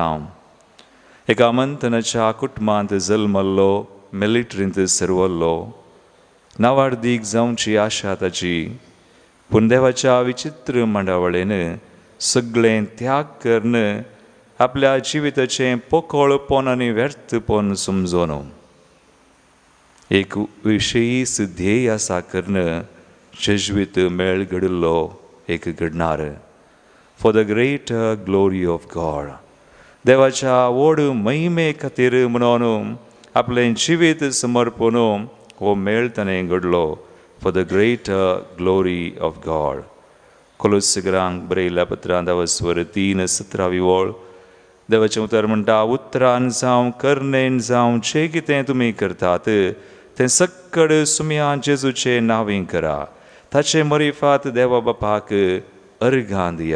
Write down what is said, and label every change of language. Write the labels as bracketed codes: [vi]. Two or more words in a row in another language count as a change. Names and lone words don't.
[kok] एका मंथनाच्या कुटुंबांत जल्मल्लो, मिलिटरींत सरवल्लो, नावार्दीक जावची आशा ताची, पूण देवाच्या विचित्र मंडावळेन सगळें त्याग करून आपल्या जिविताचें पोकळपण आनी व्यर्थपण समजून एक विशेष ध्येय आसा करून जेजुवीत मेळ घडिल्लो एक घडणार. [en] for the great glory of God, [kok] देवाच्या व्हड महिमे खातीर म्हणून आपलें जिवीत समर्पण हो मेळ ताणें घडलो. [en] for the great glory of God. [kok] कोलोसिकरांक बरयल्ल्या पत्रांत 3:17 ओळ देवाचें उतर म्हणटा, उतरान जावं कर्णेन जावं जें कितें तुमी करतात तें सक्कड सुम्या जेजूचे नांवी करा. ताचे मरिफात देवा बापाक अर्घां दिया.